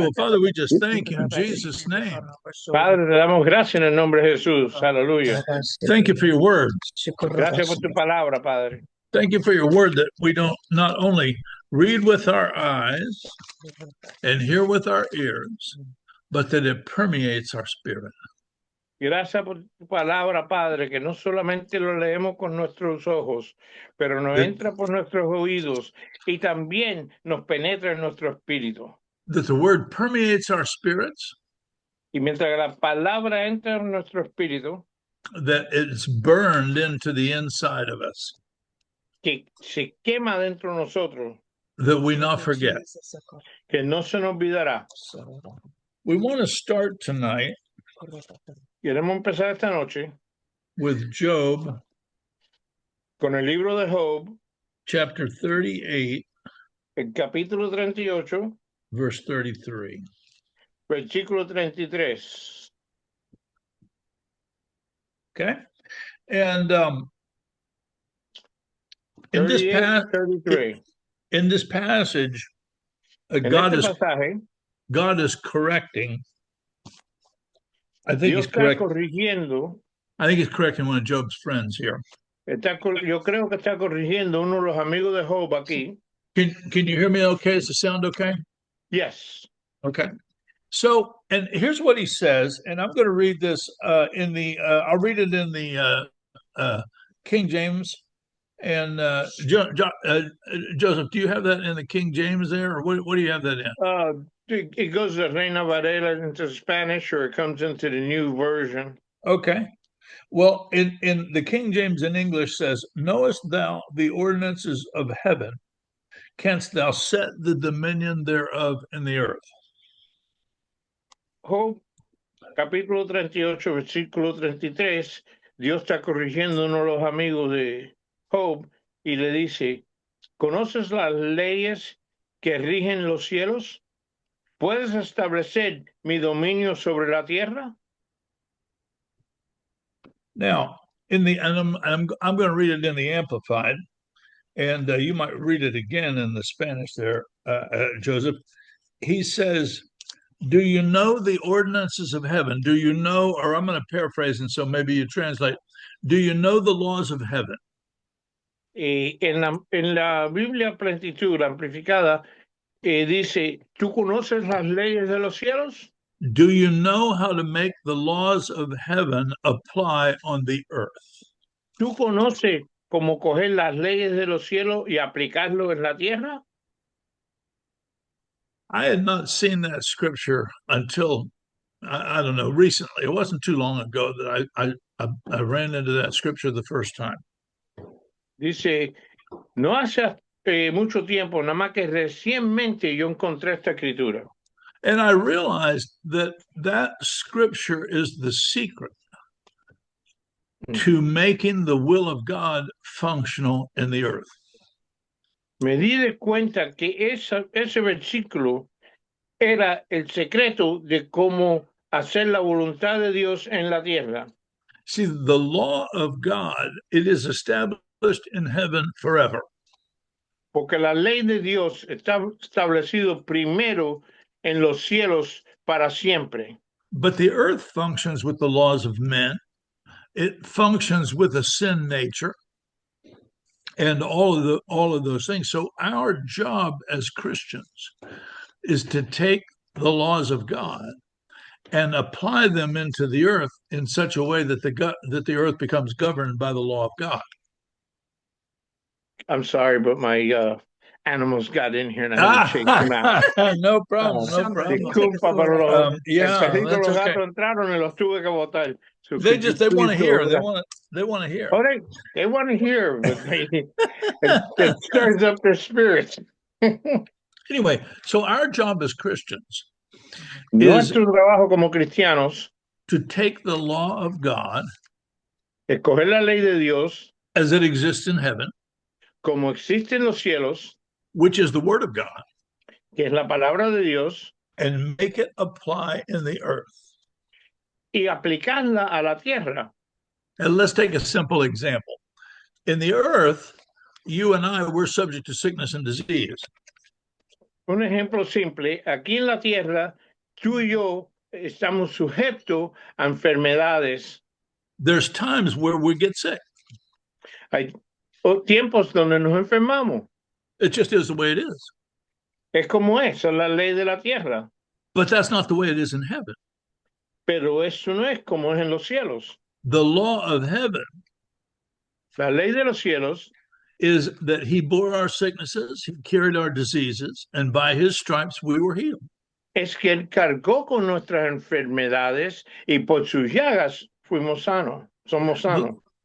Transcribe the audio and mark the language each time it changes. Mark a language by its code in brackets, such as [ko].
[en] Well, Father, we just thank you in Jesus' name. [es] Padre, te damos gracias en el nombre de Jesús. Aleluya. [en] Thank you for your word. [es] Gracias por tu palabra, Padre. [en] Thank you for your word that we don't not only read with our eyes and hear with our ears, but that it permeates our spirit. [es] Gracias por tu palabra, Padre, que no solamente lo leemos con nuestros ojos, pero nos [en] that, [es] entra por nuestros oídos y también nos penetra en nuestro espíritu. [en] that the word permeates our spirits, [es] Y mientras la palabra entra en nuestro espíritu, [en] that it's burned into the inside of us, [es] que se quema dentro de nosotros, [en] that we not forget. [es] que no se nos olvidará. [en] We want to start tonight [es] Queremos empezar esta noche [en] with Job [es] con el libro de Job, [en] chapter 38, [es] el capítulo 38, [en] verse 33. [es] versículo 33. [en] Okay. And in this [es] 33. [en] in this passage, [es] En [en] God [es] este [en] is [es] pasaje, [en] God is correcting. I think [es] Dios [en] he's [es] está [en] correct. [es] corrigiendo. [en] I think he's correcting one of Job's friends here. [es] Yo creo que está corrigiendo uno de los amigos de Job aquí. [en] Can you hear me okay? Does the sound okay? Yes. Okay. So, and here's what he says, and I'm going to read this in the, I'll read it in the King James. And Joseph, do you have that in the King James there, or what do you have that in? It goes to Reina Varela into Spanish, or it comes into the new version. Okay. Well, in the King James in English says, knowest thou the ordinances of heaven? Canst thou set the dominion thereof in the earth? [es] Job, capítulo 38, versículo 33, Dios está corrigiendo uno de los amigos de Job y le dice, ¿conoces las leyes que rigen los cielos? ¿Puedes establecer mi dominio sobre la tierra? [en] Now, and I'm going to read it in the Amplified, and you might read it again in the Spanish there, Joseph. He says, do you know the ordinances of heaven? Do you know, or I'm going to paraphrase, and so maybe you translate, do you know the laws of heaven? [es] En la Biblia Plenitud, la amplificada, dice, ¿tú conoces las leyes de los cielos? [en] Do you know how to make the laws of heaven apply on the earth? [es] ¿Tú conoces cómo coger las leyes de los cielos y aplicarlo en la tierra? [en] I had not seen that scripture until, I don't know, recently. It wasn't too long ago that I ran into that scripture the first time. [es] Dice, no hace mucho tiempo, nada más que recientemente yo encontré esta escritura. [en] And I realized that that scripture is the secret to making the will of God functional in the earth. [es] Me di de cuenta que ese versículo era el secreto de cómo hacer la voluntad de Dios en la tierra. [en] See, the law of God, it is established in heaven forever. [es] Porque la ley de Dios está establecido primero en los cielos para siempre. [en] But the earth functions with the laws of men. It functions with a sin nature and all of those things. So our job as Christians is to take the laws of God and apply them into the earth in such a way that the earth becomes governed by the law of God. I'm sorry, but my animals got in here and I had to chase them out. No problem, no problem. [es] Disculpa, pero el perrito, [en] that's [es] los [en] okay. [es] gatos entraron y los tuve que botar. [en] So They want to hear. They want to hear. Oh, they want to hear, but it stirs up their spirits. Anyway, so our job as Christians [es] Nuestro trabajo como cristianos, [en] to take the law of God, [es] escoger la ley de Dios, [en] as it exists in heaven, [es] como existe en los cielos, [en] which is the word of God, [es] que es la palabra de Dios, [en] and make it apply in the earth. [es] Y aplicarla a la tierra. [en] And let's take a simple example. In the earth, you and I, we're subject to sickness and disease. [es] Un ejemplo simple, aquí en la tierra, tú y yo estamos sujetos a enfermedades. [en] There's times where we get sick. [es] Hay tiempos donde nos enfermamos. [en] It just is the way it is. [es] Es como eso, la ley de la tierra. [en] But that's not the way it is in heaven. [es] Pero eso no es como es en los cielos. [en] The law of heaven [es] La ley de los cielos [en] is that he bore our sicknesses, he carried our diseases, and by his stripes we were healed. [es] es que Él cargó con nuestras enfermedades y por sus llagas fuimos sanos, somos sanos.